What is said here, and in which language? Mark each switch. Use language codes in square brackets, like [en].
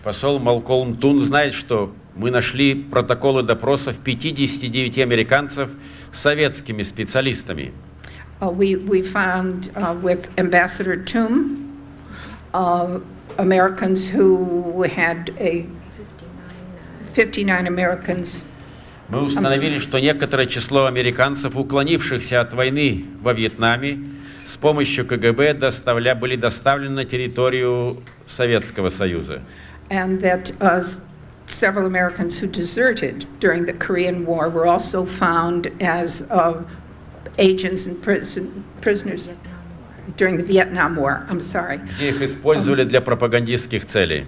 [ru] Посол Малкольм Тун знает, что мы нашли протоколы допросов 59 американцев с советскими специалистами. [en] We found with Ambassador Toom Americans who had 59 Americans. [ru] Мы установили, что некоторое число американцев, уклонившихся от войны во Вьетнаме, с помощью КГБ были доставлены на территорию Советского Союза. [en] And that several Americans who deserted during the Korean War were also found as agents and prisoners during the Vietnam War. I'm sorry. [ru] Где их использовали для пропагандистских целей.